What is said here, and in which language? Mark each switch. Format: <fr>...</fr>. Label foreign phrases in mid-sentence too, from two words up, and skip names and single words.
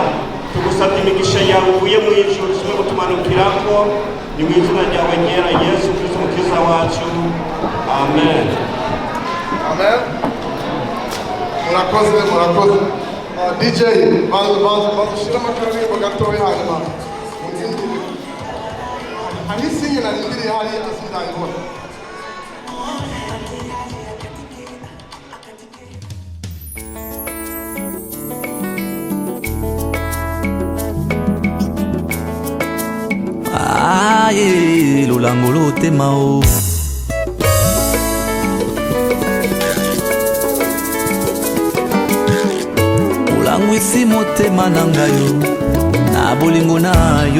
<rw>Tugusabye imigisha yawe uvuye mu ijuru kimwe gutumanukirako, ni mu izina ryawe ryera Yesu Kristo umukiza wacu, amen. Amen. Murakoze. DJ badushira amakaririmbo gatoya hanyuma mugindire. Hari isinye narindiriye hariya sindayibona.</rw> <ln>Aye, lolangolo temao. Olangwisi motema na ngayo, na bolingo na yo.</ln>